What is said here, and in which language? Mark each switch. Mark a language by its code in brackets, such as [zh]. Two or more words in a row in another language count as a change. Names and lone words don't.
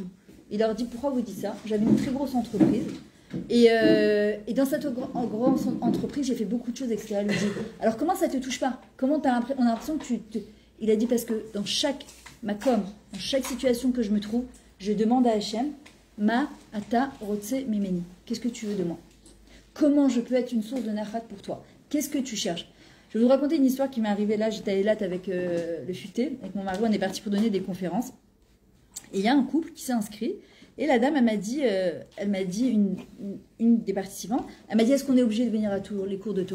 [fr] Il leur dit, pourquoi vous dites ça? J'avais une très grosse entreprise. Et dans cette grosse entreprise, j'ai fait beaucoup de choses, etc. Il lui dit, alors comment ça ne te touche pas? Comment on a l'impression que Il a dit, parce que dans chaque situation que je me trouve, je demande à Hachem, [he] Ma ata rotse mimeni. [fr] Qu'est-ce que tu veux de moi? Comment je peux être une source de nachat pour toi? Qu'est-ce que tu cherches? Je vais vous raconter une histoire qui m'est arrivée là. J'étais à Eilat avec le futé, avec mon mari, on est parti pour donner des conférences. Et il y a un couple qui s'est inscrit. Et la dame, elle m'a dit une des participantes, elle m'a dit, est-ce qu'on est obligé de venir à tous les cours de Torah?